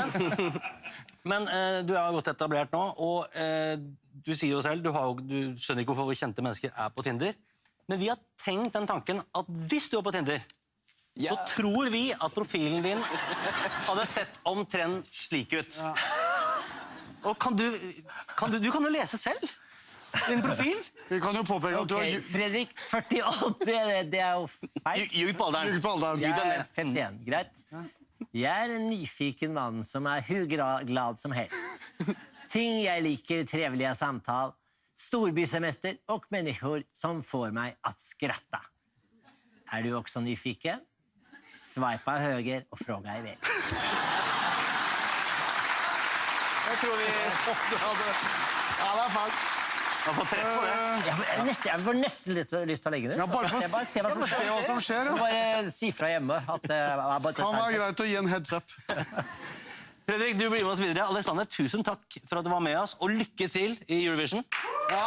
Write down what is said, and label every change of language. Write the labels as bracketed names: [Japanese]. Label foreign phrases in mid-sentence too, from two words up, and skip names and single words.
[Norwegian] Men du godt etablert nå, og du sier jo selv, du skjønner ikke hvorfor kjente mennesker på Tinder, men vi har tenkt den tanken at hvis du på Tinder, så tror vi at profilen din hadde sett omtrent slik ut. Og du kan jo lese selv din profil. Vi kan jo påpeke at du Ok, har Fredrik, 48, det er jo feil. [Swedish] Ljug på alderen. ljuget på alderen. [Norwegian] Jeg er 51, greit. Jeg er en nyfiken mann som er [Swedish] hur glad som helst. Ting jeg liker, trevliga samtal, storbysemester och människor som får mig att skratta. Är du också nyfiken? Swipa höger och fråga iväg. [Norwegian] Jeg tror vi Ja, det er fælt. har fått treff på det. Jeg får nesten litt lyst til å legge det ut. Ja, bare for å Bare se hva som se skjer. hva som skjer, ja. Bare si fra hjemme at det er bare Kan være greit å gi en [English] heads up. [Norwegian] Fredrik, du blir med oss videre. Alexander, tusen takk for at du var med oss, og lykke til i Eurovision.